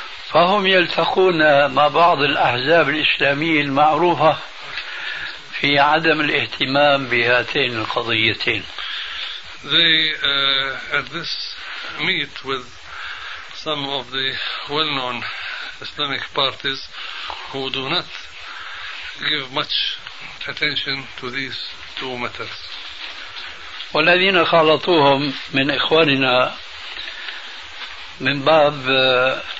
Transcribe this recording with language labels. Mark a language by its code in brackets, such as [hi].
[ar] فهم يلتقون مع بعض الأحزاب الإسلامية المعروفة في عدم الاهتمام بهاتين القضيتين. [en] They at this meet with some of the well-known Islamic parties who do not give much attention to these two matters. [ar] والذين خالطوهم من إخواننا من باب